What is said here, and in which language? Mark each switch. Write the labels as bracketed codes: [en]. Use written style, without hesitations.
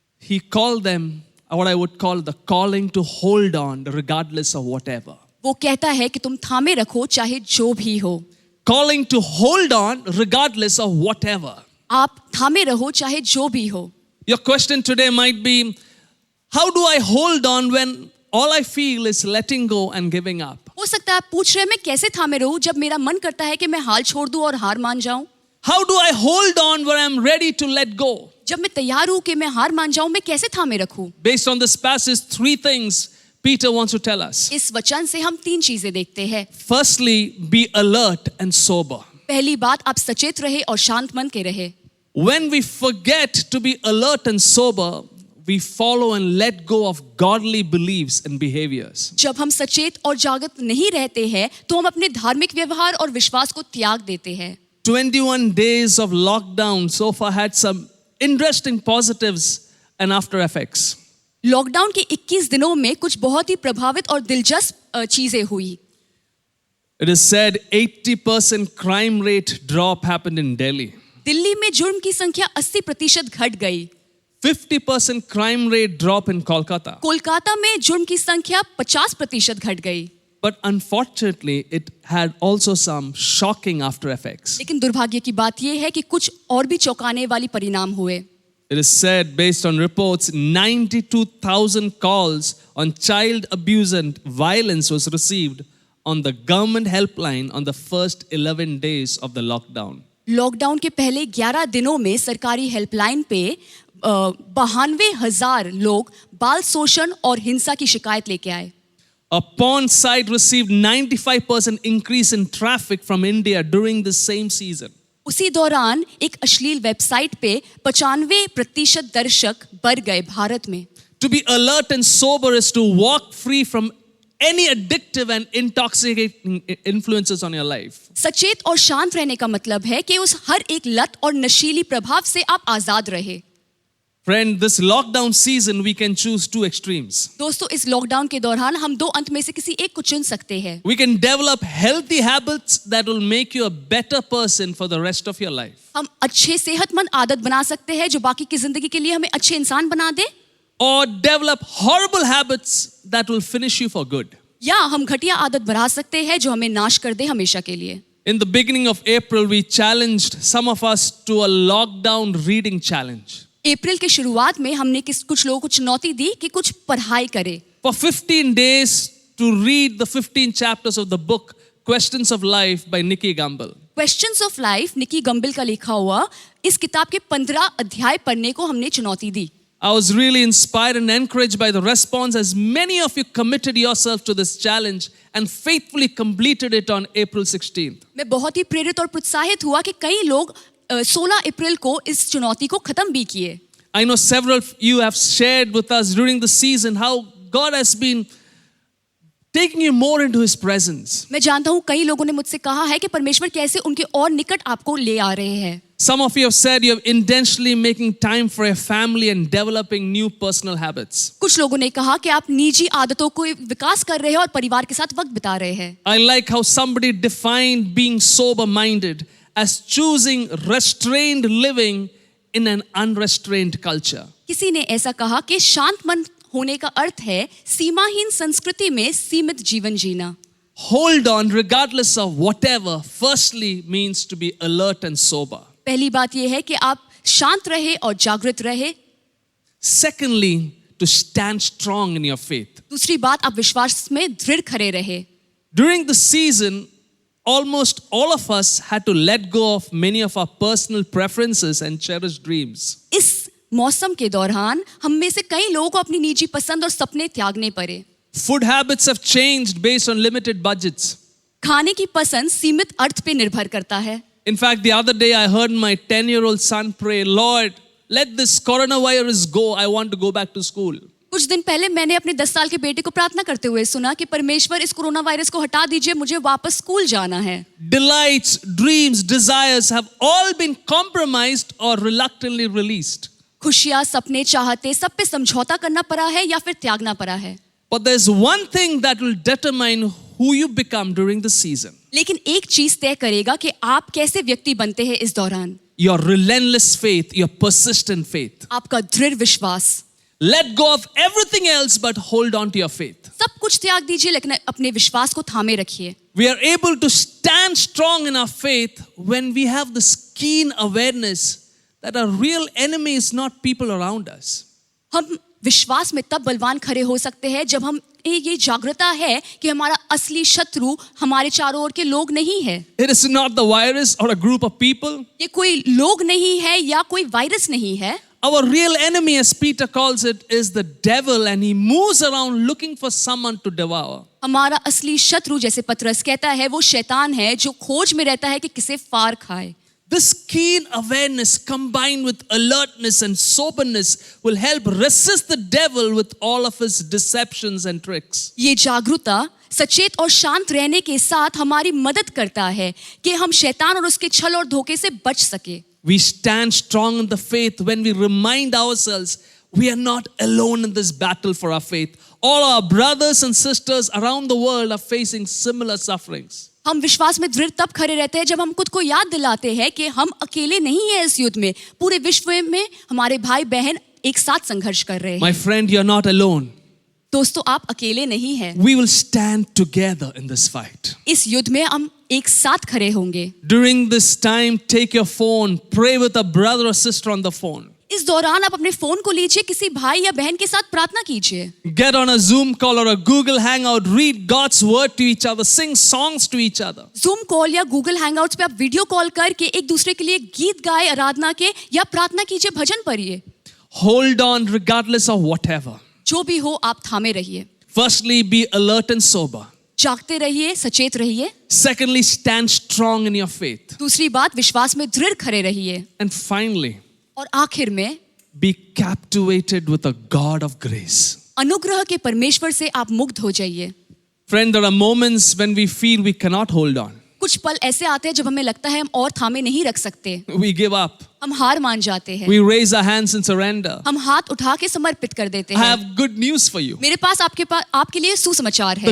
[en] He called them what I would call the calling to hold on regardless of whatever. [hi] वो कहता है कि तुम थामे रखो चाहे जो भी हो। [en] Calling to hold on regardless of whatever. [hi] आप थामे रहो चाहे जो भी हो। [en] Your question today might be, how do I hold on when all I feel is letting go and giving up? [hi] हो सकता है आप पूछ रहे हैं मैं कैसे थामे रहूं जब मेरा मन करता है कि मैं हाल छोड़ दूं और हार मान जाऊं। [en] How do I hold on when I'm ready to let go? [hi] जब मैं तैयार हूं कि मैं हार मान जाऊं, मैं कैसे थामे रखूं? [en] Based on this passage, 3 things Peter wants to tell us. [hi] इस वचन से हम 3 चीजें देखते हैं। [en] Firstly, be alert and sober. [hi] पहली बात, आप सचेत रहे और शांत मन के रहे। [en] When we forget to be alert and sober, we follow and let go of godly beliefs and behaviors. [hi] जब हम सचेत और जागृत नहीं रहते हैं तो हम अपने धार्मिक व्यवहार और विश्वास को त्याग देते हैं। [en] 21 days of lockdown so far had some interesting positives and after effects. [hi] Lockdown के 21 दिनों में कुछ बहुत ही प्रभावित और दिलचस्प चीजें हुई। [en] It is said 80% crime rate drop happened in Delhi. [hi] Delhi में जुर्म की संख्या 80% घट गई। [en] 50% crime rate drop in Kolkata. [hi] Kolkata में जुर्म की संख्या 50% घट गई। [en] But unfortunately, it had also some shocking after effects. [hi] लेकिन दुर्भाग्य की बात यह है कि कुछ और भी चौंकाने वाली परिणाम हुए। [en] It is said, based on reports, 92,000 calls on child abuse and violence was received on the government helpline on the first 11 days of the lockdown. [hi] Lockdown के पहले 11 दिनों में सरकारी हेल्पलाइन पे 92,000 लोग बाल शोषण और हिंसा की शिकायत लेके आए। [en] A porn site received 95% increase in traffic from India during the same season. [hi] उसी दौरान एक अश्लील वेबसाइट पे 95% दर्शक बढ़ गए भारत में। [en] To be alert and sober is to walk free from any addictive and intoxicating influences on your life. [hi] सचेत और शांत रहने का मतलब है कि उस हर एक लत और नशीली प्रभाव से आप आजाद रहे। [en] Friend, this lockdown season we can choose 2 extremes. [hi] दोस्तों, इस लॉकडाउन के दौरान हम 2 अंत में से किसी एक को चुन सकते हैं। [en] We can develop healthy habits that will make you a better person for the rest of your life. [hi] हम अच्छे सेहतमंद आदत बना सकते हैं जो बाकी की जिंदगी के लिए हमें अच्छे इंसान बना दे। [en] Or develop horrible habits that will finish you for good. [hi] या हम घटिया आदत बढ़ा सकते हैं जो हमें नाश कर दे हमेशा के लिए। [en] In the beginning of April, we challenged some of us to a lockdown reading challenge. [hi] अप्रैल के शुरुआत में हमने कुछ लोगों को चुनौती दी कि कुछ पढ़ाई करें। [en] For 15 days to read the 15 chapters of the book Questions of Life by Nicky Gumbel. [hi] Questions of Life निकी गंबल का लिखा हुआ इस किताब के 15 अध्याय पढ़ने को हमने चुनौती दी। [en] I was really inspired and encouraged by the response as many of you committed yourself to this challenge and faithfully completed it on April 16th. [hi] मैं बहुत ही प्रेरित और प्रोत्साहित हुआ कि कई लोग 16 अप्रैल को इस चुनौती को खत्म भी किए। [en] I know several of you have shared with us during the season how God has been taking you more into His presence. [hi] मैं जानता हूँ कई लोगों ने मुझसे कहा है कि परमेश्वर कैसे उनके और निकट आपको ले आ रहे हैं. [en] Some of you have said you have intentionally making time for your family and developing new personal habits. [hi] कुछ लोगों ने कहा कि आप निजी आदतों को विकास कर रहे हैं और परिवार के साथ वक्त बिता रहे हैं. [en] I like how somebody defined being sober-minded as choosing restrained living in an unrestrained culture. [hi] किसी ने ऐसा कहा कि शांत मन होने का अर्थ है सीमाहीन संस्कृति में सीमित जीवन जीना. [en] Hold on regardless of whatever firstly means to be alert and sober. [hi] पहली बात यह है कि आप शांत रहे और जागृत रहे. [en] Secondly, to stand strong in your faith. [hi] दूसरी बात, आप विश्वास में दृढ़ खड़े रहे. [en] During the season, almost all of us had to let go of many of our personal preferences and cherished dreams. [hi] इस मौसम के दौरान हम में से कई लोगों को अपनी निजी पसंद और सपने त्यागने पड़े. [en] Food habits have changed based on limited budgets. [hi] खाने की पसंद सीमित अर्थ पे निर्भर करता है. [en] In fact, the other day I heard my 10-year-old son pray, Lord, let this coronavirus go. I want to go back to school. [hi] कुछ दिन पहले मैंने अपने 10 साल के बेटे को प्रार्थना करते हुए सुना कि परमेश्वर इस कोरोना वायरस को हटा दीजिए, मुझे वापस स्कूल जाना है. [en] Delights, dreams, desires have all been compromised or reluctantly released. [hi] खुशियां, सपने, चाहते सब पे समझौता करना पड़ा है या फिर त्यागना पड़ा है. [en] But there's one thing that will determine who you become during the season. [hi] लेकिन एक चीज तय करेगा कि आप कैसे व्यक्ति बनते हैं इस दौरान. [en] Your relentless faith, your persistent faith. [hi] आपका दृढ़ विश्वास. [en] Let go of everything else but hold on to your faith. [hi] सब कुछ त्याग दीजिए लेकिन अपने विश्वास को थामे रखिए. [en] We are able to stand strong in our faith when we have this keen awareness that our real enemy is not people around us. [hi] हम विश्वास में तब बलवान खड़े हो सकते हैं जब हम ये जागृता है कि हमारा असली शत्रु हमारे चारों ओर के लोग नहीं है. [en] It is not the virus or a group of people. [hi] ये कोई लोग नहीं है या कोई वायरस नहीं है. [en] Our real enemy, as Peter calls it, is the devil, and he moves around looking for someone to devour. [hi] हमारा असली शत्रु, जैसे पतरस कहता है, वो शैतान है जो खोज में रहता है कि किसे फाड़ खाए. [en] This keen awareness combined with alertness and soberness will help resist the devil with all of his deceptions and tricks. [hi] ये जागरूकता सचेत और शांत रहने के साथ हमारी मदद करता है कि हम शैतान और उसके छल और धोखे से बच सके. [en] We stand strong in the faith when we remind ourselves we are not alone in this battle for our faith. All our brothers and sisters around the world are facing similar sufferings. [hi] हम विश्वास में दृढ़ तब खड़े रहते हैं जब हम खुद को याद दिलाते हैं कि हम अकेले नहीं हैं इस युद्ध में. पूरे विश्व में हमारे भाई बहन एक साथ संघर्ष कर रहे हैं. [en] My friend, you're not alone. [hi] दोस्तों, आप अकेले नहीं हैं. [en] We will stand together in this fight. [hi] इस युद्ध में हम एक साथ खड़े होंगे. [en] During this time, take your phone, pray with a brother or sister on the phone. [hi] इस दौरान आप अपने फोन को लीजिए, किसी भाई या बहन के साथ प्रार्थना कीजिए. [en] Get on a Zoom call or a Google Hangout, read God's word to each other, sing songs to each other. [hi] Zoom call या Google Hangouts पे आप वीडियो कॉल करके एक दूसरे के लिए गीत गाए आराधना के या प्रार्थना कीजिए, भजन पढ़िए. [en] Hold on regardless of whatever. [hi] जो भी हो आप थामे रहिए. [en] Firstly, be alert and sober. [hi] जागते रहिए, सचेत रहिए. [en] Secondly, stand strong in your faith. [hi] दूसरी बात, विश्वास में दृढ़ खड़े रहिए. [en] And finally, [hi] और आखिर में [en] be captivated with a God of grace. [hi] अनुग्रह के परमेश्वर से आप मुग्ध हो जाइए. [en] Friend, there are moments when we feel we cannot hold on. [hi] कुछ पल ऐसे आते हैं जब हमें लगता है हम और थामे नहीं रख सकते. [en] We give up. [hi] हम हार मान जाते हैं. [en] We raise our hands in surrender. [hi] हम हाथ उठा के समर्पित कर देते [en] I [hi] हैं. [en] have good news for you. [hi] मेरे पास आपके लिए सुसमाचार है.